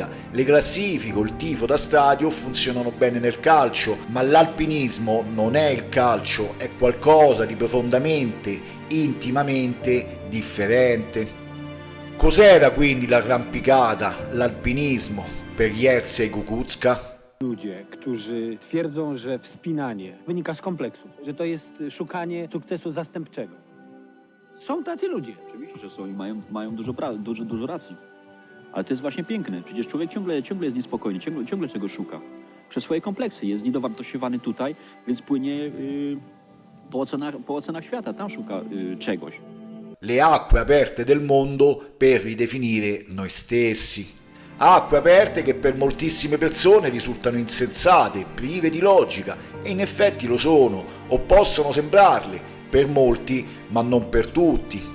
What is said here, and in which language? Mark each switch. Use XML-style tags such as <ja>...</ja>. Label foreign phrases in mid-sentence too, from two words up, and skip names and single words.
<it>Le classifiche o il tifo da stadio funzionano bene nel calcio, ma l'alpinismo non è il calcio, è qualcosa di profondamente, intimamente differente. Cos'era quindi l'arrampicata, l'alpinismo per Jerzy Kukuczka?</it> <pl>Ludzie, którzy twierdzą, że wspinanie wynika z kompleksów, że to jest szukanie sukcesu zastępczego. Są tacy ludzie. Oczywiście, że są i mają dużo racji. Ale to jest właśnie piękne. Przecież człowiek ciągle jest niespokojny, ciągle czegoś szuka. Przez swoje kompleksy jest niedowartościowany tutaj, więc płynie po ocenach świata, tam szuka czegoś.</pl> <it>Le acque aperte del mondo per ridefinire noi stessi. Acque aperte che per moltissime persone risultano insensate, prive di logica, e in effetti lo sono, o possono sembrarle, per molti, ma non per tutti.</it>